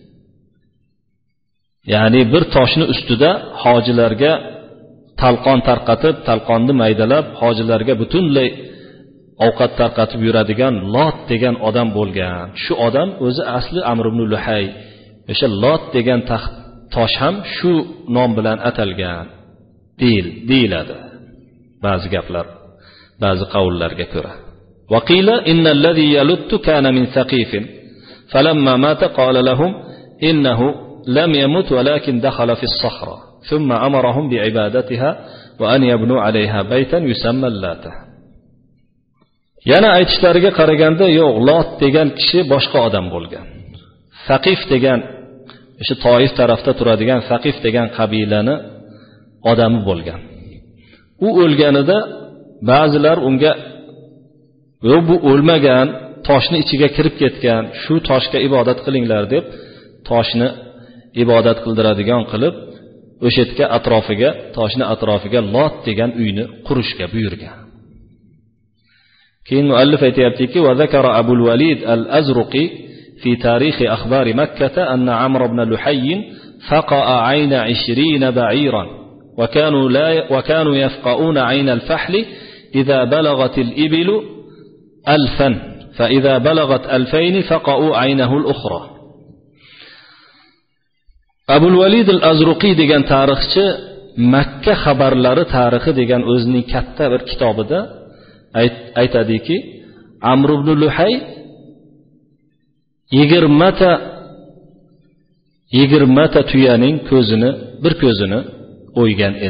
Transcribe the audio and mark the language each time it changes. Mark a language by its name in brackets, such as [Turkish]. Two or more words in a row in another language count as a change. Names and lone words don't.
[Uzbek] Ya'ni bir toshni ustida hojilarga talqon tarqatib, talqonni maydalab, hojilarga butunlay ovqat tarqatib yuradigan Lot degan odam bo'lgan. Shu odam o'zi asli Amr ibn Luhay. O'sha Lot degan tosh ham shu nom bilan atalgan deyiladi. Ba'zi gaplar, ba'zi qavullarga ko'ra. [Arabic] وقيل إن الذي يلت كان من ثقيف فلما مات قال لهم إنه لم يمت ولكن دخل في الصخرة ثم أمرهم بعبادتها وأن يبنوا عليها بيتا يسمى اللات. [Uzbek] Yana aytishlariga qaraganda, yo'q, Lot degan kishi boshqa odam bo'lgan. Saqif degan, o'sha Toif tarafda turadigan Saqif degan qabilani odami bo'lgan. U o'lganida ba'zilar unga yo'q, bu o'lmagan, toshni ichiga kirib ketgan, shu toshga ibodat qilinglar deb toshni ibodat qildiradigan qilib, o'sha yerga atrofiga, toshni atrofiga Lot degan uyni qurishga buyurgan. Keyin muallif aytayaptiki, [Arabic] وذكر أبو الوليد الأزرقي في تاريخ أخبار مكة أن عمرو بن لحي فقأ عين 20 بعيرا وكانوا يفقؤون عين الفحل إذا بلغت الإبل 1000 فإذا بلغت 2000 فقؤوا عينه الأخرى. [Uzbek] Abul Walid al-Azruqi degan tarixchi Makka xabarlari tarixi degan o'zining katta bir kitobida aytadiki, Amr ibn Luhay 20 ta tuyaning bir ko'zini o'ygan edi.